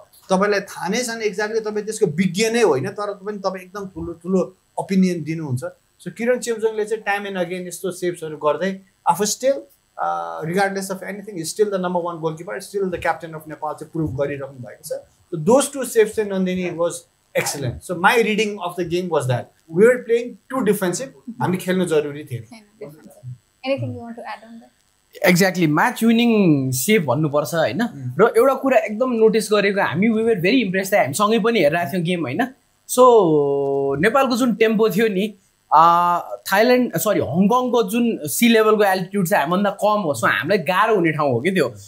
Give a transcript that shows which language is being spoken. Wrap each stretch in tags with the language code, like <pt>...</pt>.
<ne>तपाईँलाई थाहा नै छैन एक्ज्याक्टली तपाईँ त्यसको विज्ञ नै होइन तर पनि तपाईँ एकदम ठुलो ओपिनियन दिनुहुन्छ सो किरण चेम्जोङले चाहिँ टाइम एन्ड अगेन यस्तो सेभ्सहरू गर्दै आफू</ne> <en>still regardless of anything still the number 1 goalkeeper still the captain of Nepal</en> <ne>चाहिँ प्रुभ गरिराख्नु भएको छ सो दोज टु सेभ्स चाहिँ Nandini</ne> <en>Was excellent. So my reading of the game was that we were playing too defensive.</en> <ne>हामी खेल्नु जरुरी थियो.</ne> <en>Anything you want to add on that?</en> <ne>Exactly match winning save भन्नुपर्छ होइन र एउटा कुरा एकदम नोटिस गरेको हामी</ne> <en>we were very impress</en> <ne>हामी सँगै पनि हेरिरहेको थियौँ गेम होइन सो नेपालको जुन टेम्पो थियो नि हङकङको जुन सी लेभलको एल्टिट्युड चाहिँ हामीभन्दा कम हो सो हामीलाई गाह्रो हुने ठाउँ हो कि त्यो</ne>